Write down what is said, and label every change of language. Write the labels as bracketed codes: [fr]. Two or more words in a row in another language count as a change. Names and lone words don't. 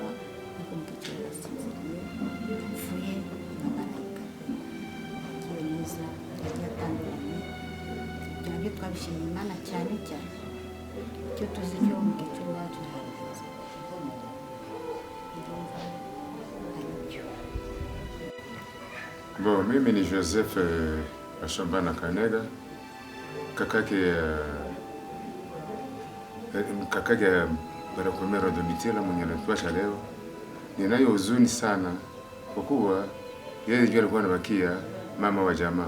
[rw] Ariko Mukecuru arasinziriye, yapfuye n'amarayika, yagiye neza, yagiye atandukanye. Ibyo nabyo twabishimiye Imana cyane. Icyo tuzi cyo Mukecuru wacu ntabwo ndumva ari byo. Bon, [sw] mimi ni Joseph Ashambana Kanega, kakake Barakomero Domitila mwenye anatuacha leo. Ninayo huzuni sana kwa kuwa yeye ndiye alikuwa anabakia mama wa jamaa.